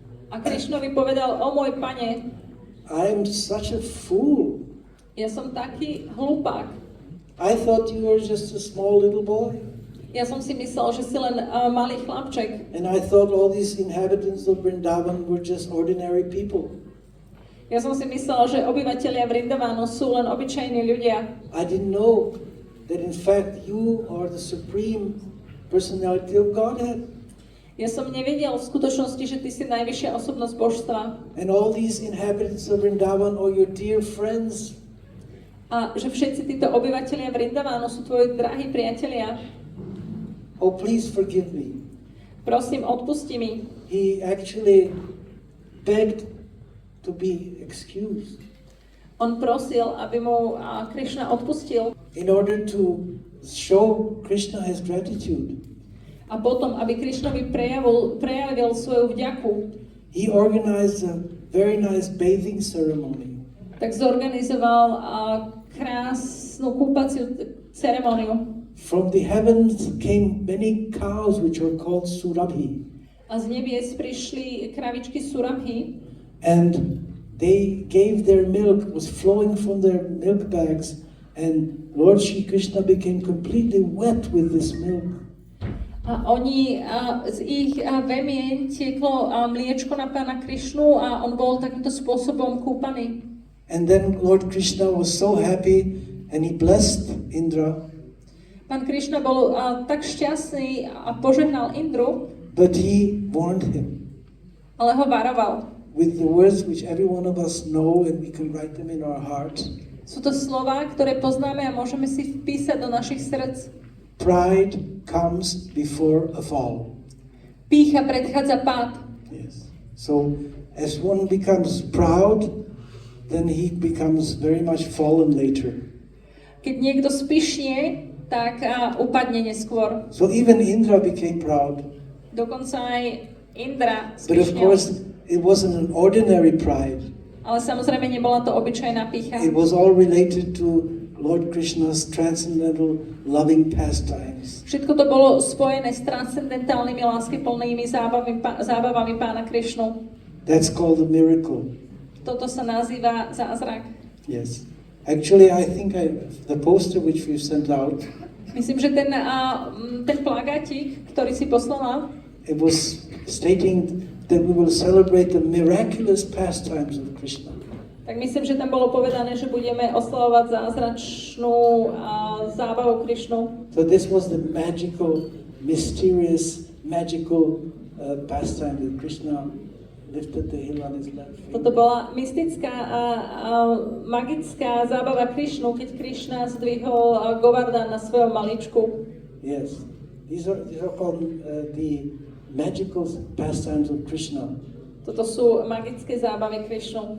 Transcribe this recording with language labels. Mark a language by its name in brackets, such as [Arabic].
[Slovak] A Krišnovi povedal, o môj pane, [English] I am such a fool. [Slovak] ja som taký hlupák. [English] I thought you were just a small little boy. [Slovak] Ja som si myslel, že si len malý chlapček. [English] And I thought all these inhabitants of Vrindavan were just ordinary people. [Slovak] Ja som si myslel, že obyvatelia Vrindavánu sú len obyčajní ľudia. [English] I didn't know that in fact you are the supreme personality of Godhead. [Slovak] Ja som nevedel v skutočnosti, že ty si najvyššia osobnosť božstva. [English] And all these inhabitants of Vrindavan are your dear friends. [Slovak] A že všetci títo obyvatelia Vrindavánu sú tvoji drahí priatelia. [English] Oh, please forgive me. [Slovak] Prosím, odpusti mi. [English] He actually begged to be excused [Slovak] On prosil, aby mu Krišna odpustil. [English] in order to show Krishna his gratitude. [Slovak] A potom, aby Krišnovi prejavil svoju vďaku, [English] He organized a very nice bathing ceremony. [Slovak] tak zorganizoval krásnu kúpaciu ceremóniu. [English] From the heavens came many cows which were called surabhi, [Slovak] A z nebies prišli kravičky surabhi [English] and they gave their milk, was flowing from their milk bags, and Lord Shri Krishna became completely wet with this milk. [Slovak] a oni z ich vemien tieklo mliečko na pána Krišnu a on bol takýmto spôsobom kúpaný. [English] And then Lord Krishna was so happy and he blessed Indra, [Slovak] Pán Krišna bol tak šťastný a požehnal Indru, [English] but he warned him [Slovak] ale ho varoval. [English] with the words which every one of us know and we can write them in our hearts. [Slovak] Sú to slová, ktoré poznáme a môžeme si vpísať do našich srdc. [English] Pride comes before a fall. [Slovak] Pýcha predchádza pád. [English] Yes. So as one becomes proud, then he becomes very much fallen later. [Slovak] Keď niekto spyšnie, tak upadne neskôr. [English] So even Indra became proud. [Slovak] Dokonca aj Indra [English] But of [Slovak] spyšnel. [English] course, it wasn't an ordinary pride. [Slovak] Ale samozrejme nebola to obyčajná pýcha. [English] It was all related to Lord Krishna's transcendental loving pastimes. [Slovak] Všetko to bolo spojené s transcendentálnymi láskyplnými zábavami pána Krišnu. [English] That's called a miracle. [Slovak] Toto sa nazýva zázrak. [English] Yes. Actually, I think the poster which we sent out, [Slovak] Myslím, že ten plagátik, ktorý si poslala, [English] it was stating that we will celebrate the miraculous pastimes of Krishna. [Slovak] tak myslím, že tam bolo povedané, že budeme oslavovať zázračnú zábavu Krišnu. [English] So this was the magical, mysterious, magical pastime that Krishna lifted the hill on his left [Slovak] Toto [English] finger. [Slovak] bola mystická a magická zábava Krišnu, keď Krišna zdvihol Govardhan na svojom maličku. [English] Yes, these are called the magical pastimes of Krishna. [Slovak] Toto sú magické zábavy Krišnu.